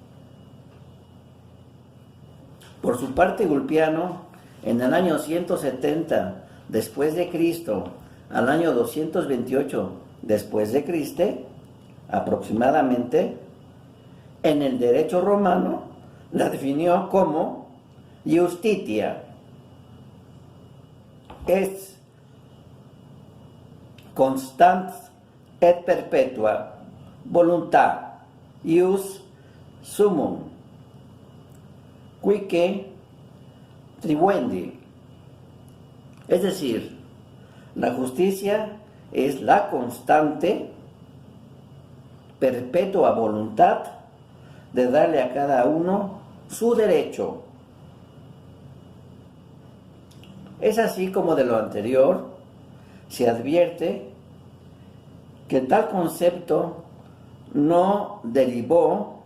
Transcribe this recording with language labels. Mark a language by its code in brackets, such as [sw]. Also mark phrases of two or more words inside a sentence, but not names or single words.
[es] Por su parte, Ulpiano, en el año 170 después de Cristo al año 228 después de Cristo, aproximadamente, en el derecho romano la definió como justitia [la] est constant et perpetua voluntat ius summum quique tribuendi. [es] Es decir, la justicia es la constante, perpetua voluntad de darle a cada uno su derecho. Es así como de lo anterior se advierte que tal concepto no derivó